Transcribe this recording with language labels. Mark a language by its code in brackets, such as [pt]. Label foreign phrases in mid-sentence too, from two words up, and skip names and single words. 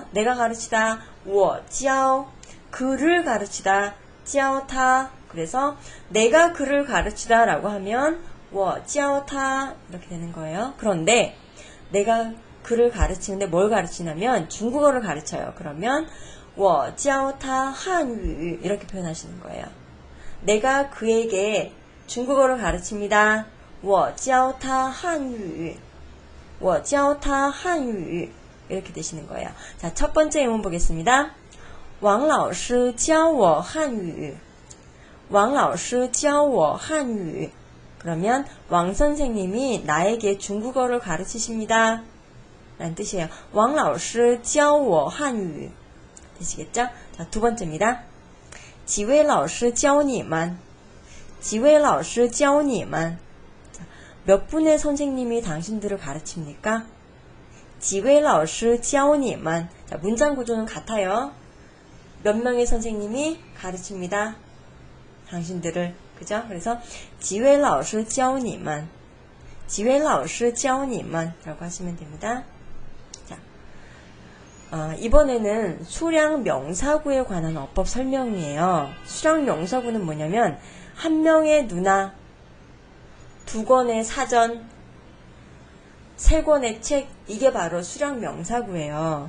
[ko] 내가 가르치다, [zh] 我教. [ko] 그를 가르치다, [zh] 教他. [ko] 그래서 내가 그를 가르치다 라고 하면 [zh] 我教他 [ko] 이렇게 되는 거예요. 그런데 내가 그를 가르치는데 뭘 가르치냐면 중국어를 가르쳐요. 그러면 [zh] 我教他汉语 [ko] 이렇게 표현하시는 거예요. 내가 그에게 중국어를 가르칩니다. [zh] 我教他汉语我教他汉语 [ko] 이렇게 되시는 거예요. 자, 첫 번째 예문 보겠습니다. [zh] 王老师教我汉语王老师教我汉语 [ko] 그러면 왕 선생님이 나에게 중국어를 가르치십니다. 라는 뜻이에요. [zh] 王老师教我汉语 되시겠죠? [ko] 자, 두 번째입니다. [zh] 几位老师教你们几位老师教你们 [ko] 몇 분의 선생님이 당신들을 가르칩니까? [zh] 几位老师教你们 [ko] 자, 문장 구조는 같아요. 몇 명의 선생님이 가르칩니다. 당신들을. 그죠? 그래서 [zh] 几位老师教你们几位老师教你们 [ko] 라고 하시면 됩니다. 이번에는 수량 명사구에 관한 어법 설명이에요. 수량 명사구는 뭐냐면 한 명의 누나, 두 권의 사전, 세 권의 책 이게 바로 수량 명사구예요.